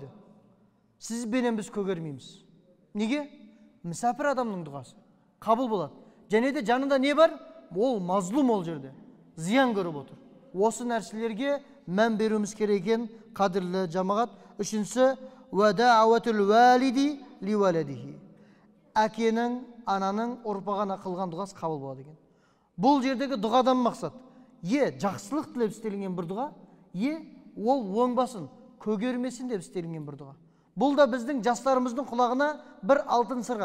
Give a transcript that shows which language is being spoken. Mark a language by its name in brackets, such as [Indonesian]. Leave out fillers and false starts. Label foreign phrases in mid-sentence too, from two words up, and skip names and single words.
[Kazakh] Сіз бенен біз көгермейміз. Неге? Мүсәпір адамның дұғасы қабыл болады. Және де жанында не бар? Ол мазлум ол жерде. Зиян көріп отыр. Осы нәрселерге мән беруіміз керек екен, қадірлі жамағат. Үшіншісі, [Arabic] ودعوة الوالد لولده. [Kazakh] Әкенің, ананың ұрпағына қылған дұғасы қабыл болады екен. Бұл жердегі дұғадан мақсат, жақсылық тілеп істелінген бір дұға, ол оңбасын, көгермесін деп істелінген бір дұға. Бұл да біздің жастарымыздың құлағына бір алтын сырға.